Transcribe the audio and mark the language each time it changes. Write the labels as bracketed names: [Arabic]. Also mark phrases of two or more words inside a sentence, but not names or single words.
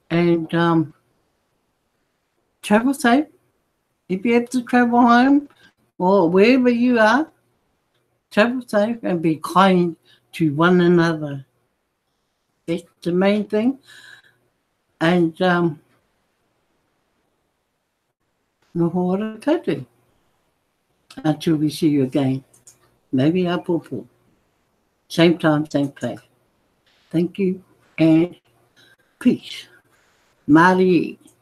[English] And travel safe. If you have to travel home or wherever you are, travel safe and be kind to one another. That's the main thing. And [Māori] noho ora koutou. [English] Until we see you again. Maybe a popo. Same time, same place. Thank you and peace. Māori.